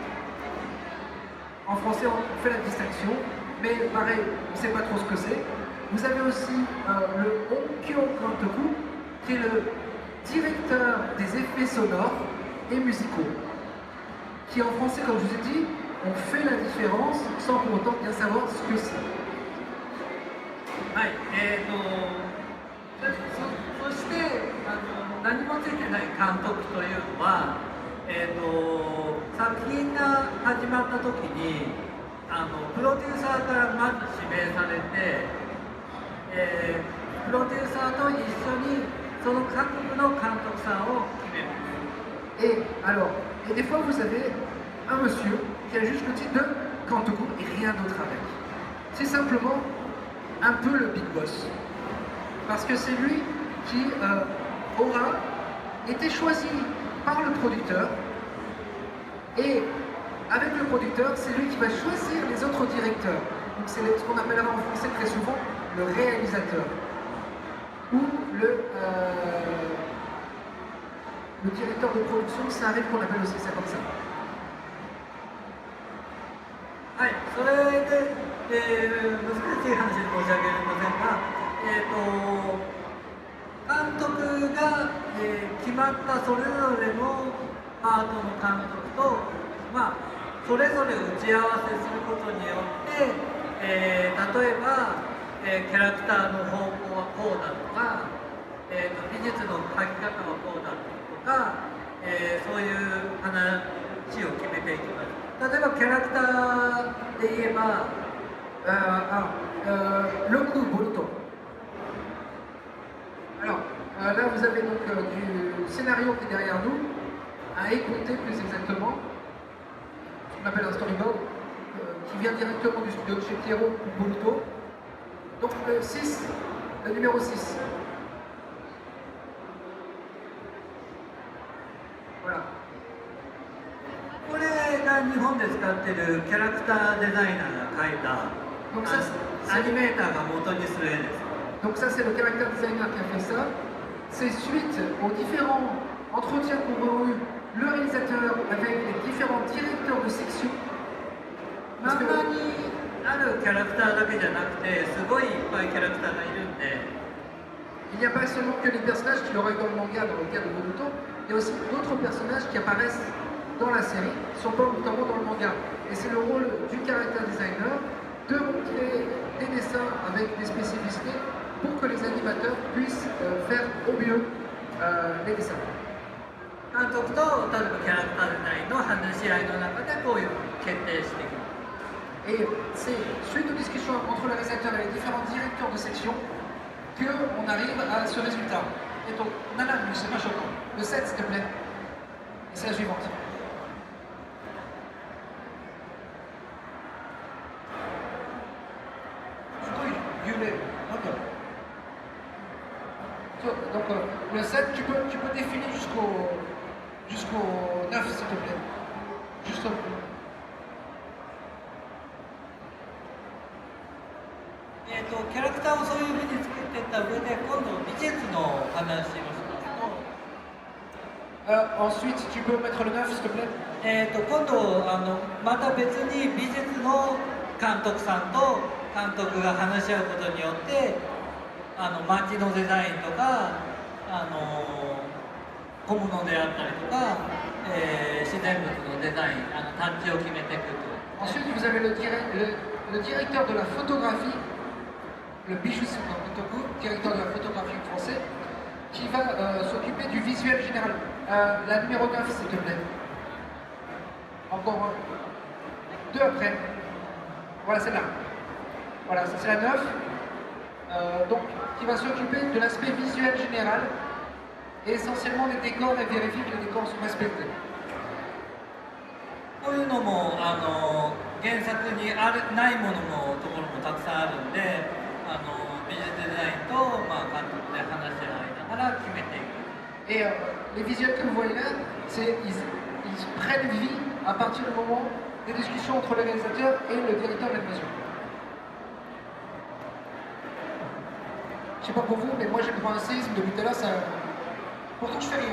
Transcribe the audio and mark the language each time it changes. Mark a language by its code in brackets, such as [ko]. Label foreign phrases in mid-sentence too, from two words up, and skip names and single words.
[fr] En français, on fait la distinction, mais pareil, on ne sait pas trop ce que c'est. Vous avez aussi le [ja] 音響監督 [fr] qui est le directeur des effets sonores et musicaux. Qui en français, comme je vous ai dit, on fait la différence sans pour autant bien savoir ce que c'est. [ja] はい、そして何もついてない監督というのは、作品が始まった時にプロデューサーからまず指名されて、プロデューサーと一緒にその各部の監督さんを決めます。 [fr] Et des fois vous avez un monsieur qui a juste le titre de Kantoku et rien d'autre avec. C'est simplement un peu le [en] big boss. [fr] Parce que c'est lui qui aura été choisi par le producteur et avec le producteur, c'est lui qui va choisir les autres directeurs. Donc c'est ce qu'on appellera en français très souvent le réalisateur ou le directeur de production, ça arrive qu'on appelle aussi ça comme ça. [ja] はい、それで、難しい話で申し訳ありませんが、監督が、決まったそれぞれのパートの監督と、まあ、それぞれ打ち合わせすることによって、例えば、キャラクターの方向はこうだとか、美術の描き方はこうだとか、そういう話を決めていきます。例えばキャラクターで言えば、 [fr] Loku Boruto. Alors, là vous avez donc du scénario qui est derrière nous, à écouter plus exactement, ce qu'on appelle un storyboard, qui vient directement du studio de chez Pierrot pour Boruto. Donc le 6, le numéro 6. Voilà. [ja] これが日本で使っているキャラクターデザイナーが描いた [fr] Donc ça, [ja] アニメーターが元にする絵です。 [fr] donc ça c'est le caractère designer qui a fait ça. C'est suite aux différents entretiens qu'ont eu le réalisateur avec les différents directeurs de section. [ja] 漫画にあるキャラクターだけじゃなくて、すごいいっぱいキャラクターがいるんで、 [fr] Il n'y a pas seulement que les personnages qui auraient dans le manga dans le cas de Boruto, il y a aussi d'autres personnages qui apparaissent dans la série, qui ne sont pas notamment dans le manga. Et c'est le rôle du caractère designer de montrer des dessins avec des spécificités pour que les animateurs puissent faire au mieux les dessins. [ja] 監督と例えばキャラクターデザインの話し合いの中でこういう決定していきます。 [fr] Et c'est suite aux discussions entre le réalisateur et les différents directeurs de section qu'on arrive à ce résultat. Et donc, Nana, c'est pas choquant. Le 7, s'il te plaît. Et c'est la suivante. Donc, le 7, tu peux défiler jusqu'au 9, s'il te plaît. Juste au [ja] キャラクターをそういうふうに作っていった上で、今度美術の話をしますと、 [fr] ensuite, tu peux mettre le 9, s'il te plaît. [ja] 今度また別に美術の監督さんと監督が話し合うことによって街のデザインとか小物であったりとか、自然物のデザインタッチを決めていくと。 [fr] Ensuite, vous avez le directeur de la photographie, le [ja] 美術監督, [fr] directeur de la photographie français, qui va s'occuper du visuel général. La numéro 9, s'il te plaît. Encore un. 2 après. Voilà, celle-là. Voilà, ça c'est la 9. Donc, qui va s'occuper de l'aspect visuel général et essentiellement des décors et vérifier que les décors sont respectés. [ja] こういうのも原作にないものもところもたくさんあるんで美術デザインと、監督で話し合いながら決めていく。 [fr] Et les visuels que vous voyez là, ils prennent vie à partir du moment des discussions entre le réalisateur et le directeur d'animation. Je sais pas pour vous, mais moi j'ai besoin d'un séisme depuis tout à l'heure, ça... Pourtant je fais rien.